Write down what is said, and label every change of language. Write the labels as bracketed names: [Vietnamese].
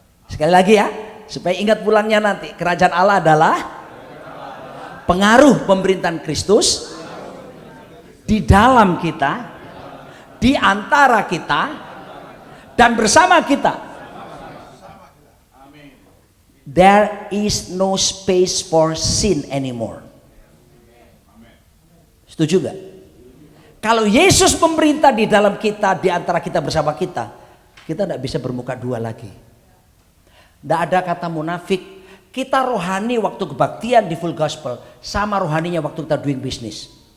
[Indonesian] Sekali lagi ya, supaya ingat pulangnya nanti. Kerajaan Allah adalah pengaruh pemerintahan Kristus di dalam kita, di antara kita, dan bersama kita. [English] There is no space for sin anymore. [Indonesian] Setuju gak? Kalau Yesus memerintah di dalam kita, di antara kita, bersama kita, kita tidak bisa bermuka dua lagi. Tidak ada kata munafik. Kita rohani waktu kebaktian di full gospel sama rohaninya waktu kita [English] doing business.